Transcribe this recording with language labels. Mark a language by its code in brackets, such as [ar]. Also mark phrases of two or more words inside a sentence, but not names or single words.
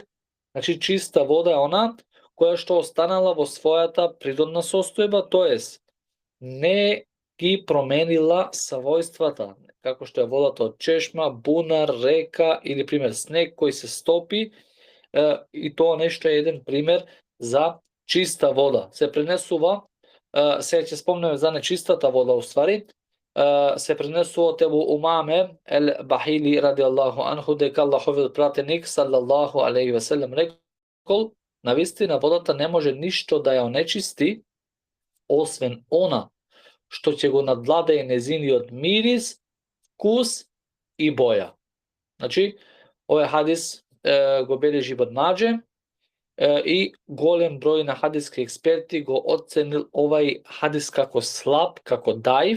[mk] Значи чиста вода е она која што останала во својата природна состојба, тоест не ги променила својствата, како што е водата од чешма, бунар, река или пример снег кој се стопи, и тоа нешто е еден пример за чиста вода. Се пренесува, сега ќе спомнеме за нечистата вода уствари, се пренесува од Ебу Умаме Ел-Бахили [ar] رضي الله عنه [mk] дека Аллаховиот пратеник [ar] صلى الله عليه وسلم [mk] рекол: навистина водата не може ништо да ја онечисти освен она што ќе го надвладае незиниот мирис, вкус и боја. Значи, овој хадис го бележи Ибн Маџе и голем број на хадиски експерти го оценил овај хадис како слаб, како даив.